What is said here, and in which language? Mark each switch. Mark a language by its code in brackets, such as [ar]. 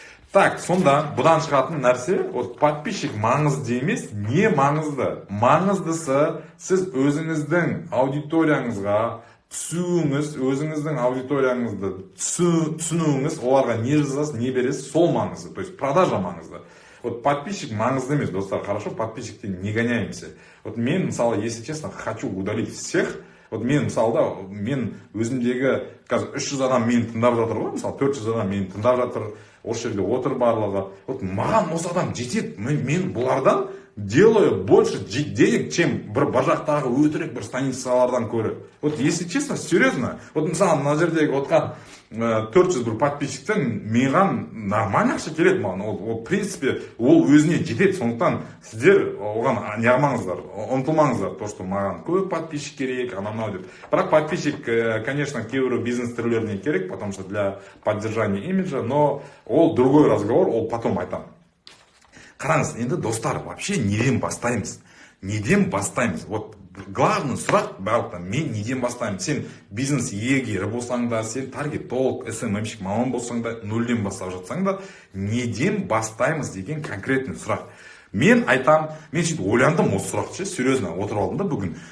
[kk] Так, сонда бұдан шығатын нәрсе, вот подписчик маңызды емес, не маңызды? Маңыздысы сіз өзіңіздің аудиторияңызға түсуіңіз, өзіңіздің аудиторияңызды түсінуіңіз, оларға не жазасыз, не бересіз, сол маңызды. То есть продажа маңызды. Вот подписчик маңызды емес, достар, хорошо, подписчиктен [ru] не гоняемся. Вот [kk] мен, мысалы, [ru] если честно, хочу удалить всех. [kk] Вот мен, мысалы, да, мен өзімдегі, қазір 300 адам мені тыңдап жатыр ғой, мысалы, 400 адам мені тыңдап жатыр, осы жерде отыр барлығы. Вот маған осы адам жетеді, мен бұлардан [ru] делаю больше денег, чем [kk] бір жақтағы өтірік бір станицалардан көрі. Вот если честно, серьезно, вот мысалы, мына жердегі отқан 400 бір подписчиктен маған нормально ақша келеді маған. Ол в принципе ол өзіне жетеді. Сондықтан сіздер оған неғылмаңыздар, ұмтылмаңыздар. То, что маған көп подписчик керек, анау деп. Бірақ подписчик, конечно, кейбір бизнес түрлеріне керек, [ru] потому что для поддержания имиджа, но [kk] ол [ru] другой разговор, [kk] ол потом айтам. Қараңыз, енді достар, вообще неден бастаймыз? Неден бастаймыз? Вот главный сұрақ барлықтан, мен неден бастаймын? Сен бизнес егері болсаң да, сен таргетолог, SMM-шік маман болсаң да, нөлден бастап жатсаң да, неден бастаймыз деген конкретный сұрақ. Мен айтам, мен сөйтіп ойландым осы сұрақты, серьезно отырып алдым да бүгін.